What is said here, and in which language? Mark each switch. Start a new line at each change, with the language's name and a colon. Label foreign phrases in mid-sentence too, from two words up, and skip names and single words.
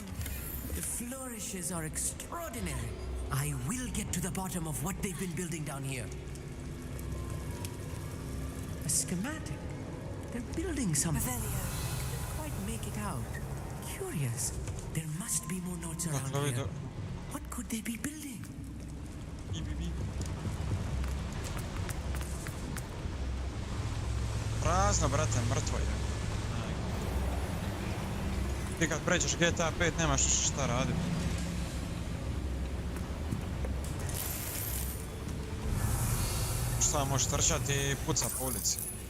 English: The flourishes are extraordinary. I will get to the bottom of what they've been building down here. A schematic. They're building something. I can't quite make it out. Curious. There must be more notes around here. What could they be building?
Bosnian: Prazno, brate, mrtvo je. Ti kad pređeš GTA 5 nemaš šta raditi. Šta možeš trčati i puca po ulici.